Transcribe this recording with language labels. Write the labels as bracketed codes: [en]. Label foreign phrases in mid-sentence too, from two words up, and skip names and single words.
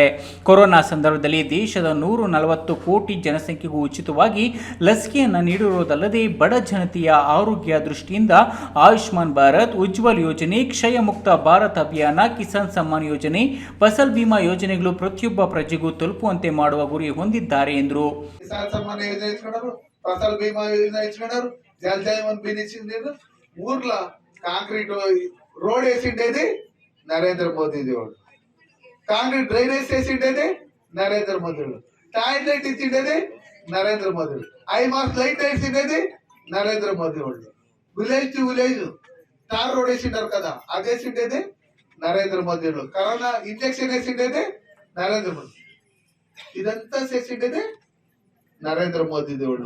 [kn] ಕೊರೋನಾ ಸಂದರ್ಭದಲ್ಲಿ ದೇಶದ 140 ಕೋಟಿ ಜನಸಂಖ್ಯೆಗೂ ಉಚಿತವಾಗಿ ಲಸಿಕೆಯನ್ನು ನೀಡಿರುವುದಲ್ಲದೆ ಬಡ ಜನತೆಯ ಆರೋಗ್ಯ ದೃಷ್ಟಿಯಿಂದ ಆಯುಷ್ಮಾನ್ ಭಾರತ್, ಉಜ್ವಲ್ ಯೋಜನೆ, ಕ್ಷಯ ಮುಕ್ತ ಭಾರತ್ ಅಭಿಯಾನ, ಕಿಸಾನ್ ಸಮ್ಮಾನ್ ಯೋಜನೆ, ಫಸಲ್ ಬಿಮಾ ಯೋಜನೆಗಳು ಪ್ರತಿಯೊಬ್ಬ ಪ್ರಜೆಗೂ ತಲುಪುವಂತೆ ಮಾಡುವ ಗುರಿ ಹೊಂದಿದ್ದಾರೆ ಎಂದರು. ಕಿಸಾನ್ ಸಮ್ಮಾನ್ ಯೋಜನೆ ಇಸ್ಕೊಂಡರು, ಫಸಲ್ ಬಿಮಾ ಯೋಜನೆ ಇಸ್ಕೊಂಡರು, ಜಲ್ ಜೀವನ್ ಮಿಷನ್ ಊರ್ಲ ಕಾಂಕ್ರೀಟ್ [te] ರೋಡ್ వేసిండేది నరేంద్ర మోదీ దేవుడు, [en] concrete drainage [te] వేసిండేది నరేంద్ర మోదీ, టాయిలెట్ ఇచ్చిండేది నరేంద్ర మోదీ, [en] highmast light [te] వేసిండేది నరేంద్ర మోదీ వాళ్ళు, [en] village to village tar road [te] వేసిండారు కదా అది వేసిండేది నరేంద్ర మోదీ వాళ్ళు, కరోనా ఇంజెక్షన్ వేసిండేది నరేంద్ర మోదీ, ఇదంతా చేసిండేది నరేంద్ర మోదీ దేవుళ్ళు.